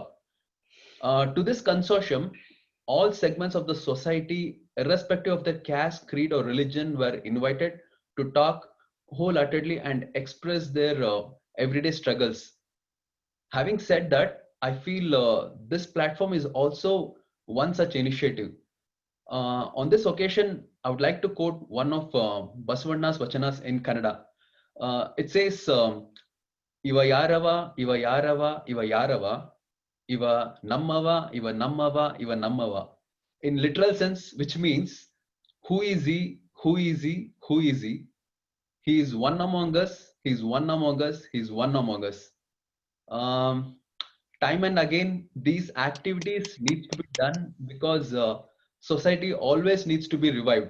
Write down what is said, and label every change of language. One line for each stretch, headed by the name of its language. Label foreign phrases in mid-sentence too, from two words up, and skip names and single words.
English: To this consortium, all segments of the society, irrespective of their caste, creed, or religion, were invited to talk wholeheartedly and express their everyday struggles. Having said that, I feel this platform is also one such initiative. On this occasion, I would like to quote one of Basavana's Vachanas in Kannada. It says,
Kannada: ಇವ ಯಾರವ, ಇವ ಯಾರವ, ಇವ ಯಾರವ, ಇವ ನಮ್ಮವ, ಇವ ನಮ್ಮವ, ಇವ ನಮ್ಮವ.
English: In literal sense, which means, who is he, who is he, who is he? He is one among us, he is one among us, he is one among us. Time and again, these activities need to be done because society always needs to be revived.